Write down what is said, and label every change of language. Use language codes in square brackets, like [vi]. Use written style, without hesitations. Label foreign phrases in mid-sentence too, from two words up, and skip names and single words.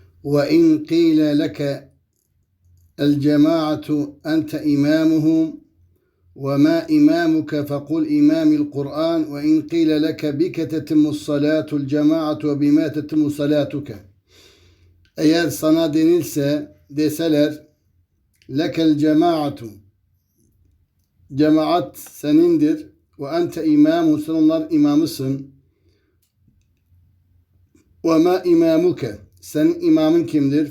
[ar] وإن قيل لك الجماعة أنت إمامهم وما إمامك فقل إمام القرآن وإن قيل لك بك تتم الصلاة الجماعة وبما تتم صلاتك. [tr] Eğer sana denilse, deseler [ar] لك الجماعة, [tr] cemaat senindir ve [ar] أنت إمام, [tr] sen onlar imamısın, [ar] وما إمامك, [tr] senin imamın kimdir?